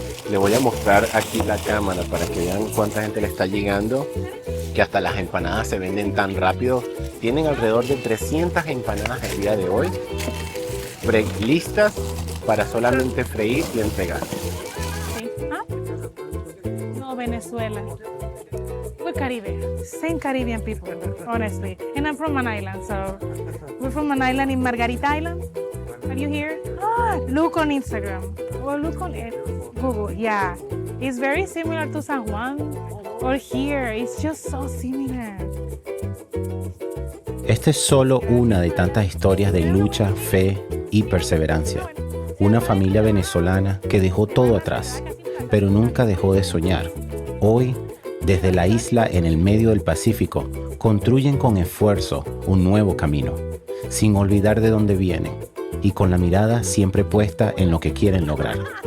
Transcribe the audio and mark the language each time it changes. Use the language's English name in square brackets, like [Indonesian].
[Spanish] Le voy a mostrar aquí la cámara para que vean cuánta gente le está llegando, que hasta las empanadas se venden tan rápido. Tienen alrededor de 300 empanadas el día de hoy, listas para solamente freír y entregar. No, Venezuela. [English] We're Caribbean, same Caribbean people, honestly. And I'm from an island, so we're from an island in Margarita Island. Are you here? Look on Instagram or look on Google. Yeah, it's very similar to San Juan or here. It's just so similar. [Spanish] Esta es solo una de tantas historias de lucha, fe y perseverancia. Una familia venezolana que dejó todo atrás, pero nunca dejó de soñar. Hoy, desde la isla en el medio del Pacífico, construyen con esfuerzo un nuevo camino, sin olvidar de dónde vienen y con la mirada siempre puesta en lo que quieren lograr.